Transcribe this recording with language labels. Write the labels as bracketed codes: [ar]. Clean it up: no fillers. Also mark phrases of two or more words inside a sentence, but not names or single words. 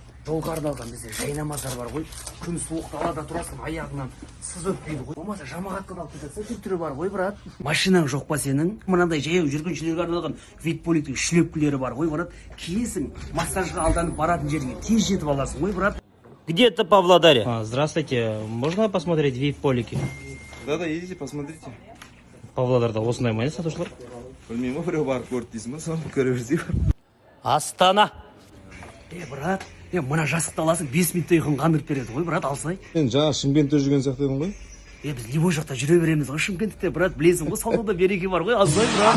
[kk] Жолға арналған бізде жайнамаздар бар ғой. Күн суық далада тұрасың, аяғыңнан сыз өтпейді ғой. Болмаса жамағатқа алып кетесің, түрі бар ғой, брат. Машинаң жоқ па сенің? Мынандай жаяу жүргіншілерге арналған вип-поликтің шлепкілері бар ғой, брат. Киесің, массажға алданып баратын жерге тез жетіп аласың ғой, брат. [ru] Где-то в Павлодаре. Здравствуйте, можно посмотреть вип-полики? Да, идите, посмотрите. [kk] Павлодарда осындай ма сатушылар? Білмеймін, біреу барып көрді дейсің ба, соны көреріз деп. Астана. Брат, мына жастықты аласың, 5 минутта ұйқын қандырып береді ғой, брат, алсай. Мен жаңа Шымкентте жүрген сияқты едім ғой. Біз Ливой жақта жүре береміз ғой, Шымкентте, брат, білесің ғой, саудада береке бар ғой, алсай, брат.